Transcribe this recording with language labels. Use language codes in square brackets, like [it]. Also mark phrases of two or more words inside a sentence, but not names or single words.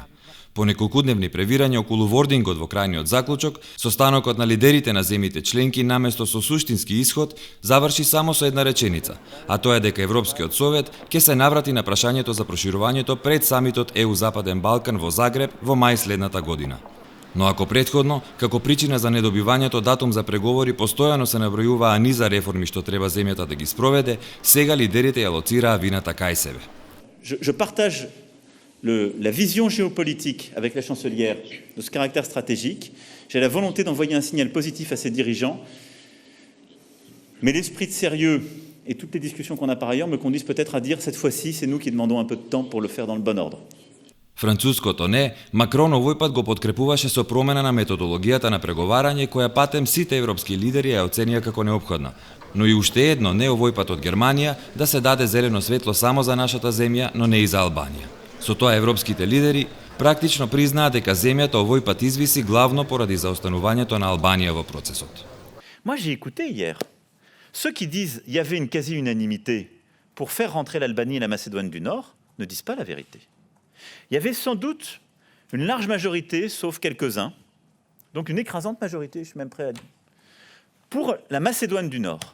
[mk] По неколкудневни превирања околу вордингот во крајниот заклучок, состанокот на лидерите на земјите членки наместо со суштински исход заврши само со една реченица, а тоа е дека Европскиот совет ќе се наврати на прашањето за проширувањето пред самитот ЕУ Западен Балкан во Загреб во мај следната година. Но ако претходно, како причина за недобивањето датум за преговори постојано се набројуваа низа реформи што треба земјата да ги спроведе, сега лидерите ја лоцираа вината кај себе. [fr] Je partage la vision géopolitique avec la chancelière de ce caractère stratégique. J'ai la volonté d'envoyer un signal positif à ses dirigeants. Mais l'esprit de sérieux et toutes les discussions qu'on a par ailleurs me conduisent peut-être à dire cette fois-ci, c'est nous qui demandons un peu de temps pour le faire dans le bon ordre. [mk] Француското не, Макрон овој пат го подкрепуваше со промена на методологијата на преговарање која патем сите европски лидери ја оценија како неопходна. Но и уште едно не овој пат од Германија да се даде зелено светло само за нашата земја, но не и за Албанија. Со тоа европските лидери практично признаа дека земјата овој пат извиси главно поради заостанувањето на Албанија во процесот. [fr] Moi j'ai écouté hier ceux qui disent il y avait une quasi-unanimité pour faire rentrer l'Albanie et la Macédoine du Nord ne disent pas la vérité. Il y avait sans doute une large majorité, sauf quelques-uns, donc une écrasante majorité, je suis même prêt à dire, pour la Macédoine du Nord.